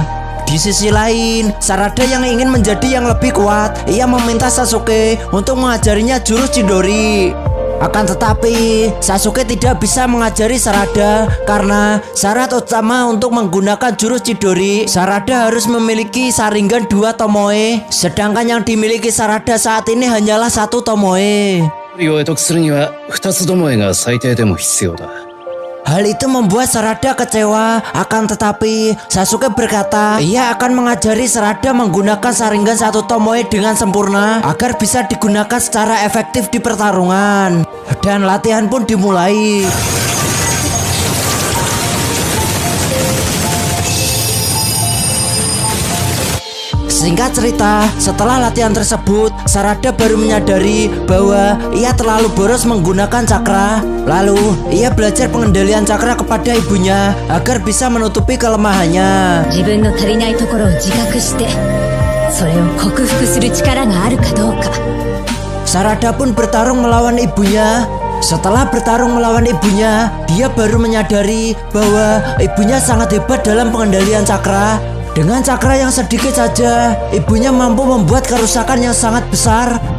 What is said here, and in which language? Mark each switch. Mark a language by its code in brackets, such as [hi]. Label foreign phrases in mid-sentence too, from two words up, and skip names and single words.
[id] Di sisi lain, Sarada yang ingin menjadi yang lebih kuat, ia meminta Sasuke untuk mengajarinya jurus Chidori. Akan tetapi, Sasuke tidak bisa mengajari Sarada karena syarat utama untuk menggunakan jurus Chidori, Sarada harus memiliki Sharingan 2 Tomoe, sedangkan yang dimiliki Sarada saat ini hanyalah 1 Tomoe. [ja] を得得するには2つどもえが最低でも必要だ。 [id] Hal itu membuat Sarada kecewa, akan tetapi Sasuke berkata ia akan mengajari Sarada menggunakan Sharingan 1 Tomoe dengan sempurna agar bisa digunakan secara efektif di pertarungan. Dan latihan pun dimulai. Singkat cerita, setelah latihan tersebut, Sarada baru menyadari bahwa ia terlalu boros menggunakan cakra. Lalu, ia belajar pengendalian cakra kepada ibunya agar bisa menutupi kelemahannya. [ja] 自分の足りないところを自覚して、それを克服する力があるかどうか。 [id] Sarada pun bertarung melawan ibunya. Setelah bertarung melawan ibunya, dia baru menyadari bahwa ibunya sangat hebat dalam pengendalian cakra. Dengan cakra yang sedikit saja, ibunya mampu membuat kerusakan yang sangat besar.